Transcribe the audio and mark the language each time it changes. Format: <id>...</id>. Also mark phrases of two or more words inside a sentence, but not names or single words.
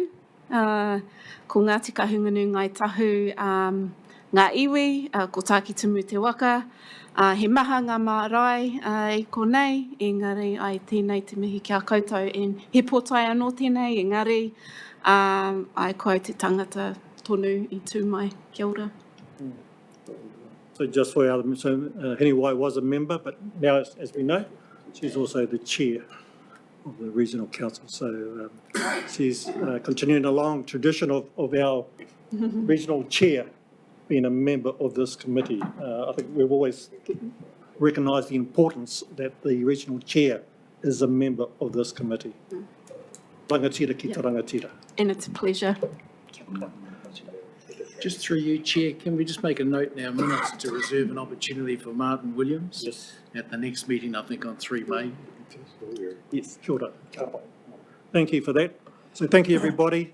<mi>Ko Ngāti Kahungunu ngai tahu ngā iwi, ko tākitimu te waka. He maha ngā marae i konei, engari ai tēnei te mihi kia koutou. He pōtai anō tēnei, engari ai koe te tangata tonu i tū mai. Kia ora.</mi> <en>So just for our, Hene Wai was a member, but now, as we know, she's also the chair of the regional council. So she's continuing a long tradition of our regional chair being a member of this committee. I think we've always recognised the importance that the regional chair is a member of this committee.</en> <mi>rangatira ki te rangatira.</mi> <en>And it's a pleasure. Just through you, Chair, can we just make a note in our minutes to reserve an opportunity for Martin Williams? Yes. At the next meeting, I think on 3 May. Yes, sure. Thank you for that. So thank you, everybody.</en>